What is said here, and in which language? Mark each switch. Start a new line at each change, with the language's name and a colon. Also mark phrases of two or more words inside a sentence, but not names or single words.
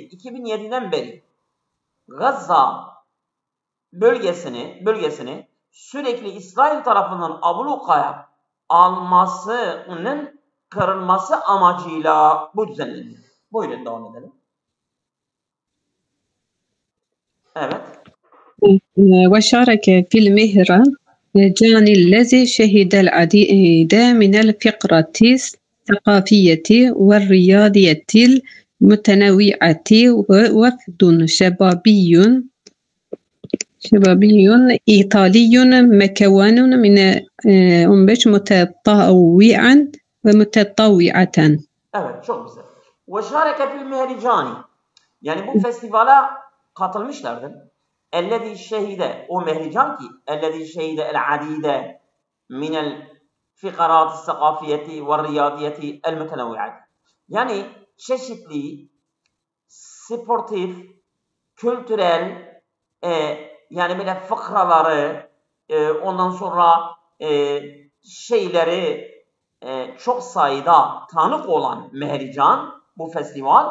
Turkish: 2007'den beri Gazze bölgesini sürekli İsrail tarafından ablukaya almasının kırılması amacıyla bu düzenleniyor. Buyurun devam edelim. Evet.
Arabic: وشارك في المهرجان الذي شهد العديد من الفقرات الثقافية والرياضية المتنوعة وفد شبابي إيطالي مكون من أنبش متطوعا ومتطوعة.
Turkish: Evet, çok güzel.
Arabic: وشارك في المهرجان.
Turkish: Yani bu festivale katılmışlardı.
Arabic: الذي شهد, o mehrican ki الذي شهد العديد من الفقرات الثقافية والرياضية المتنوعة.
Turkish: Yani çeşitli sportif, kültürel yani böyle fıkraları ondan sonra şeyleri çok sayıda tanık olan mehrican bu festival.